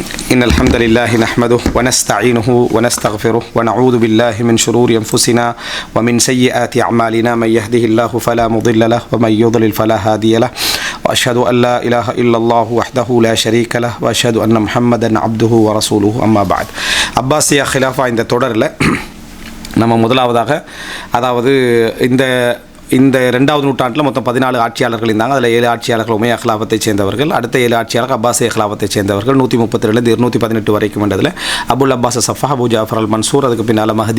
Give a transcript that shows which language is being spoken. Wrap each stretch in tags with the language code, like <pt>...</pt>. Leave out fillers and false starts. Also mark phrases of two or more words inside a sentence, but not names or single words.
<ar>إن الحمد لله نحمده ونستعينه ونستغفره ونعوذ بالله من شرور أنفسنا ومن سيئات أعمالنا من يهده الله فلا مضل له ومن يضلل فلا هادي له وأشهد أن لا إله إلا الله وحده لا شريك له وأشهد أن محمدا عبده ورسوله أما بعد</ar> <ta>அப்பாசியா خلافة இந்த தொடரில் நம்ம முதலாவதாக அதாவது இந்த 2வது நூற்றாண்டில் மொத்தம் 14 ஆட்சியாளர்கள் இருந்தாங்க. அதில் 7 ஆட்சியாளர்கள் உமையா ஹிலாஃபத்தை சேர்ந்தவர்கள், அடுத்த 7 ஆட்சியாளர்கள் அப்பாசிய ஹிலாஃபத்தை சேர்ந்தவர்கள். 132 218 வரைக்கும் வந்ததில் அபுல் அப்பாஸ் சஃபா, அபு ஜாஃபர் அல் மன்சூர், அதுக்கு பின்னால் மஹதி.</ta>